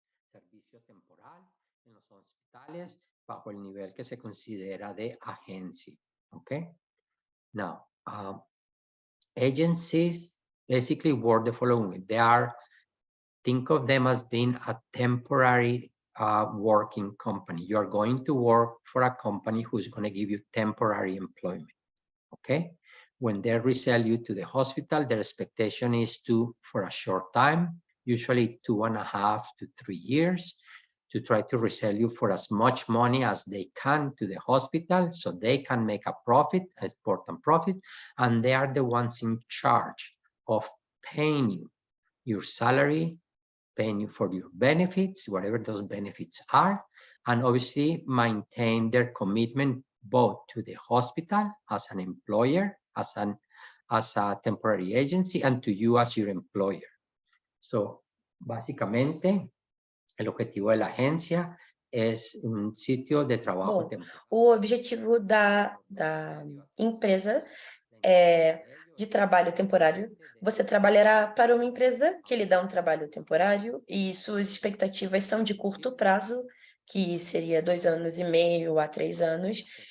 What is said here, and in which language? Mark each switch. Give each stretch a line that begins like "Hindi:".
Spanish: Servicio temporal en los hospitales bajo el nivel que se considera de agencia.
English: Okay. Now, agencies basically work the following. They are, think of them as being a temporary working company. You are going to work for a company who's going to give you temporary employment. Okay. When they resell you to the hospital, their expectation is to, for a short time, usually 2.5 to 3 years, to try to resell you for as much money as they can to the hospital so they can make a profit, an important profit, and they are the ones in charge of paying you your salary, paying you for your benefits, whatever those benefits are, and obviously maintain their commitment both to the hospital as an employer, as a temporary agency, and to you as your employer.
Spanish: So, básicamente, el objetivo de la agencia es un sitio de trabajo temporal.
Portuguese: O objetivo da empresa é de trabalho temporário. Você trabalhará para uma empresa que lhe dá um trabalho temporário e suas expectativas são de curto prazo, que seria 2 anos e meio a 3 anos,